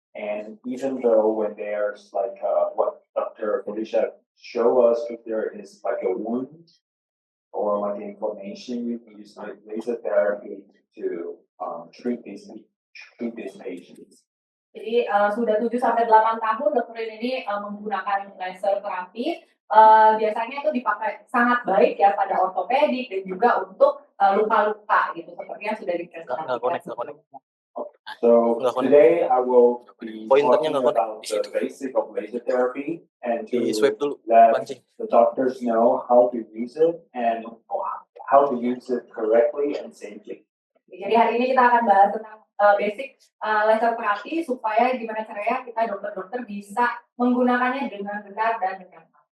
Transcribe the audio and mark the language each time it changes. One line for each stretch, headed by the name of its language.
English: And even though when there's what Dr. Felicia showed us, if there is a wound or inflammation, you can use laser therapy to treat these patients.
Indonesian: Jadi sudah 7 sampai 8 tahun dokter ini menggunakan laser terapi. Biasanya itu dipakai sangat baik ya pada ortopedik dan juga untuk luka-luka gitu seperti yang sudah dipresentasikan.
English: So today I will be talking about the basic of laser therapy and to let the doctors know how to use it and how to use it correctly and safely.
Indonesian: Jadi hari ini kita akan bahas tentang basic laser terapi supaya gimana caranya kita dokter-dokter bisa menggunakannya dengan benar dan dengan